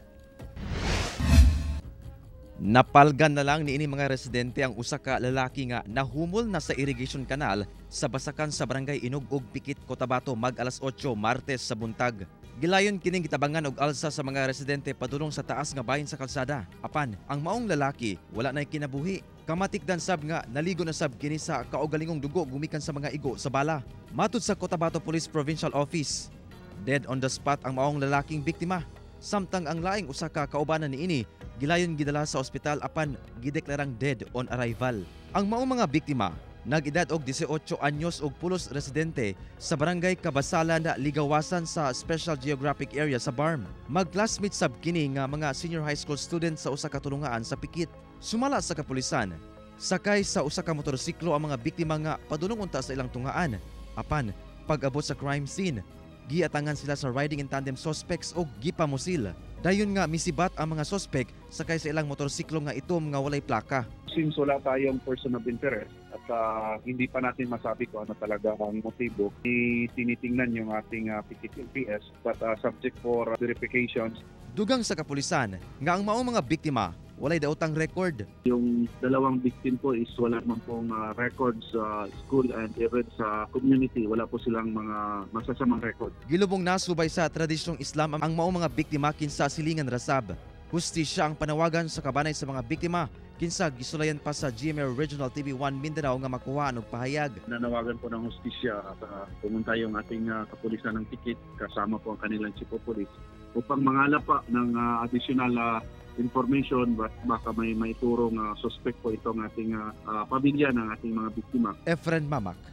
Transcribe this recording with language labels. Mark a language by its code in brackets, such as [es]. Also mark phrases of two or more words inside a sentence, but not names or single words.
[ceb] Napalgan na lang niini mga residente ang usa ka lalaki nga nahumol na sa [en] irrigation canal [ceb] sa basakan sa barangay Inog ug Pikit, Cotabato mag-alas 8 Martes sa buntag. Gilayon kining gitabangan og alsa sa mga residente padulong sa taas nga bahin sa kalsada. Apan ang maong lalaki wala nay kinabuhi. Kamatikdan sab nga naligo na sab kini sa kaugalingong dugo gumikan sa mga igo sa bala. Matud sa Cotabato Police Provincial Office, [en] dead on the spot [ceb] ang maong lalaking biktima. Samtang ang laing usa ka kaubanan niini gilayon gidala sa ospital apan gideklarang [en] dead on arrival. [ceb] Ang maong mga biktima nag-edad og 18 anyos ug pulos residente sa barangay Kabasalan, Ligawasan sa Special Geographic Area sa BARM. Mag-classmate sab kini nga mga [en] senior high school students [ceb] sa usa ka tulungaan sa Pikit. Sumala sa kapulisan, sakay sa usa ka motorsiklo ang mga biktima nga padulong unta sa ilang tungaan. Apan pag-abot sa crime scene, giatangan sila sa [en] riding in tandem suspects [ceb] o gipamusil. Dayon nga misibat ang mga suspect sakay sa ilang motorsiklo nga itom nga walay plaka. [tl] Since wala tayong [en] person of interest [tl] at hindi pa natin masabi kung ano talaga ang motibo, tinitingnan yung ating Pikit LPS [en] but subject for verifications. [ceb] Dugang sa kapulisan nga ang maong mga biktima walay daotang record. [tl] Yung dalawang victim po is wala man pong records sa school and even sa community. Wala po silang mga masasamang record. [ceb] Gilubong nasubay sa tradisyong Islam ang maong mga biktima kinsa silingan rasab. Hustisya ang panawagan sa kabanay sa mga biktima kinsa gisulayan pa sa GMA Regional TV1 Mindanao nga makuha og pahayag. [tl] Nanawagan po ng hustisya at pumunta yung ating kapulisan ng Pikit kasama po ang kanilang [en] chief of police [tl] upang mangalap pa ng [en] additional information [tl] baka may maiturong suspect po itong ating pamilya ng ating mga biktima.